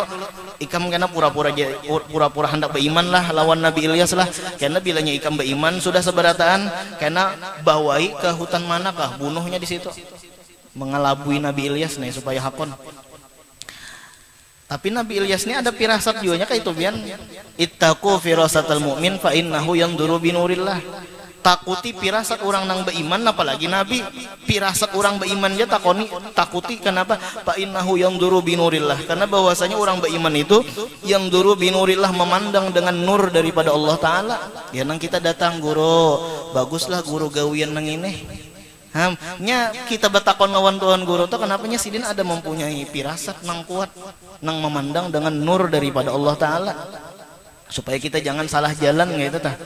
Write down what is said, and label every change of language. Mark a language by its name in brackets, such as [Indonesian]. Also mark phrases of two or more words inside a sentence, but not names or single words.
[Banjar] Ikam kena pura-pura hendak beriman lah lawan Nabi Ilyas lah. Karena bilanya ikam beriman sudah seberataan, kena bawai ke hutan manakah bunuhnya di situ. Mengelabui Nabi Ilyas nih supaya hakon. Tapi Nabi Ilyas ini ada firasat juga kayak itu bian. [Arabic] اتقوا فراسة المؤمن فإنه ينظر بنور الله. [Banjar] Takuti pirasat orang nang beiman apalagi Nabi pirasat orang beiman dia takuti kenapa [Arabic] فإنه ينظر بنور الله [Banjar] karena bahwasanya orang beiman itu yang duru binurillah memandang dengan nur daripada Allah taala. Ya nang kita datang guru baguslah guru gawian nang ini nya kita betakon lawan Tuhan guru tuh kenapa nya sidin ada mempunyai pirasat nang kuat nang memandang dengan nur daripada Allah taala supaya kita jangan salah jalan gitu tah.